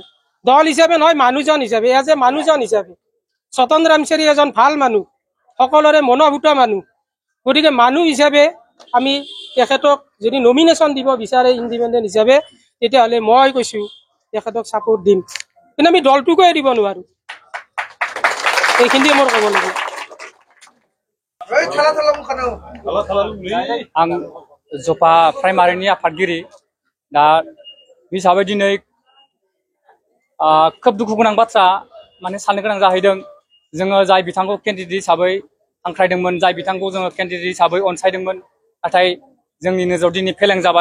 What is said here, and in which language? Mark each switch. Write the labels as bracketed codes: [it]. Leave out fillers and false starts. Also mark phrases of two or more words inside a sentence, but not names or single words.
[as] দল হিচাপে নহয়, মানুহজন হিচাপে, [en] as a [as] মানুহজন হিচাপে সতন ৰামচাৰী এজন ভাল মানুহ, সকলোৰে মনোভূত মানুহ। গতিকে মানুহ হিচাপে আমি তেখেতক যদি নমিনেশ্যন দিব বিচাৰে ইণ্ডিপেণ্ডেণ্ট হিচাপে, তেতিয়াহ'লে মই কৈছোঁ তেখেতক ছাপোৰ্ট দিম, কিন্তু আমি দলটোকো এৰিব নোৱাৰোঁ। এইখিনিয়ে মোৰ ক'ব লাগিব। [brx] आं जपा प्राइमारिनि आफादगिरि दा हिसाबै दिनै खोब दुखु गोनां बाथ्रा माने साननो गोनां जाहैदों। जोङो जाय बिथांखौ केन्डिडेट हिसाबै हांख्रायदोंमोन, जाय बिथांखौ जोङो केन्डिडेट हिसाबै अनसायदोंमोन, नाथाय जोंनि नोजोराव दिनै फेलें जाबाय।